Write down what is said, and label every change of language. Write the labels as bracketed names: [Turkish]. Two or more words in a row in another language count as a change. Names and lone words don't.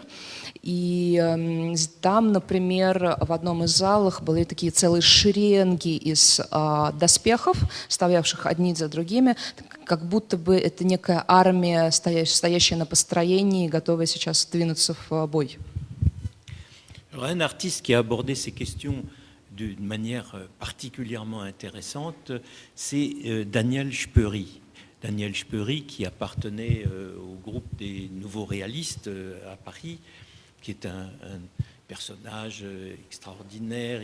[Russian] И там, например, в одном из залов были такие целые шеренги из доспехов, стоявших одни за другими, как будто бы это некая армия, стоящая на построении, готовая сейчас двинуться в бой. [French] Un artiste qui a abordé ces questions d'une manière particulièrement intéressante, c'est Daniel Speury. Daniel Speury, qui appartenait au groupe des nouveaux réalistes à Paris, qui est un personnage extraordinaire.